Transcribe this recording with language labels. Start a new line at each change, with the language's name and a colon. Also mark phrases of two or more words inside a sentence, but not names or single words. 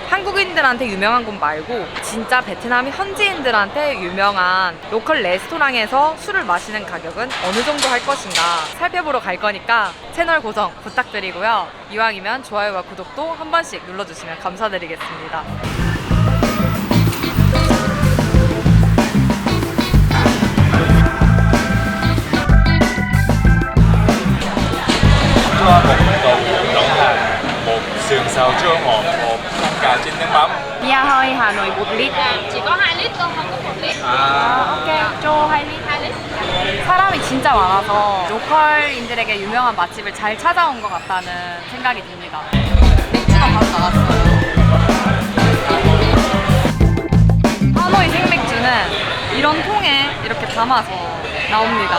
Korean: 한국인들한테 유명한 곳 말고 진짜 베트남 현지인들한테 유명한 로컬 레스토랑에서 술을 마시는 가격은 어느 정도 할 것인가 살펴보러 갈 거니까 채널 고정 부탁드리고요. 이왕이면 좋아요와 구독도 한 번씩 눌러주시면 감사드리겠습니다.
Vietnamese: một sườn xào chua ngọt, một con gà chiên nước mắm. Bia hơi Hà Nội 1 lít. Chỉ có 2 lít thôi, không có 1 lít.
Korean: 오케이. 저
Vietnamese: 2 lít.
Korean: 사람이 진짜 많아서 로컬인들에게 유명한 맛집을 잘 찾아온 것 같다는 생각이 듭니다. 맥주가 바로 나왔어요. 하노이 생맥주는 이런 통에 이렇게 담아서 나옵니다.